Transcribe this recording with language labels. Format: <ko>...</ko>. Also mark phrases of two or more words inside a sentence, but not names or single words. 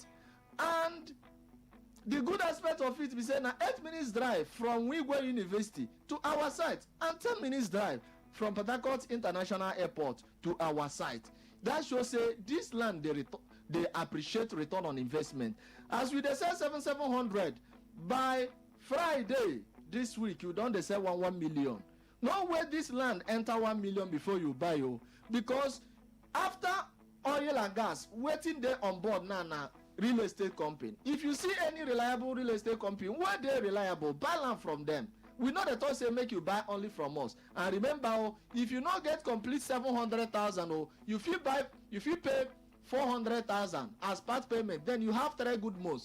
<pcm>And the good aspect of it be say na 8 minutes drive from Wigwe University to our site, and 10 minutes drive from Port Harcourt International Airport to our site. That shows say this land they appreciate return on investment. As we dey sell 700 by Friday this week, you don dey sell 1 million. No way this land enter 1 million before you buy, oh, because after oil and gas, waiting there on board now na real estate company. If you see any reliable real estate company where they reliable, buy land from them. We know that say make you buy only from us. And remember, oh, if you not get complete 700,000, oh, you pay 400,000 as part payment, then you have 3 good months.</pcm>